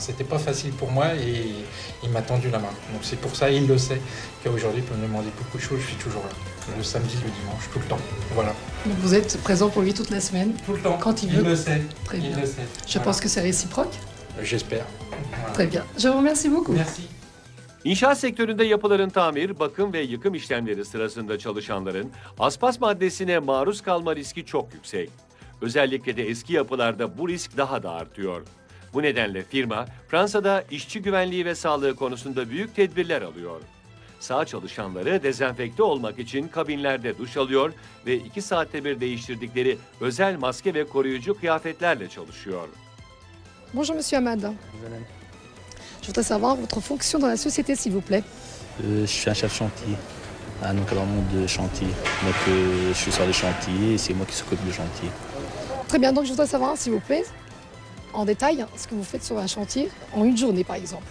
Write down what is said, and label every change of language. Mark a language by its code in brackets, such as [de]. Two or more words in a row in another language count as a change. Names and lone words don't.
[fr] C'était pas facile pour moi et il m'a tendu la main. Donc c'est pour ça, il le sait, qu'aujourd'hui, il peut me demander beaucoup de choses, je suis toujours là. Le samedi, le dimanche, tout le temps. Voilà. Donc vous êtes présent pour lui toute la semaine? Tout le temps. Quand il veut? Il le sait. Très bien. Il le sait. Je pense que c'est réciproque. J'espère. Voilà. Très bien. Je vous remercie beaucoup. Merci. [tr] İnşaat sektöründe yapıların tamir, bakım ve yıkım işlemleri sırasında çalışanların aspas maddesine maruz kalma riski çok yüksek. Özellikle de eski yapılarda bu risk daha da artıyor. Bu nedenle firma Fransa'da işçi güvenliği ve sağlığı konusunda büyük tedbirler alıyor. Sağ çalışanları dezenfekte olmak için kabinlerde duş alıyor ve 2 saatte bir değiştirdikleri özel maske ve koruyucu kıyafetlerle çalışıyor. [fr] Bonjour Monsieur Hamad. Je voudrais savoir votre fonction dans la société, s'il vous plaît. Je suis un chef chantier, un encadrement de chantier. Donc je suis sur les chantiers et c'est moi qui s'occupe du chantier. Très bien, donc je voudrais savoir, s'il vous plaît, en détail, ce que vous faites sur un chantier en une journée, par exemple.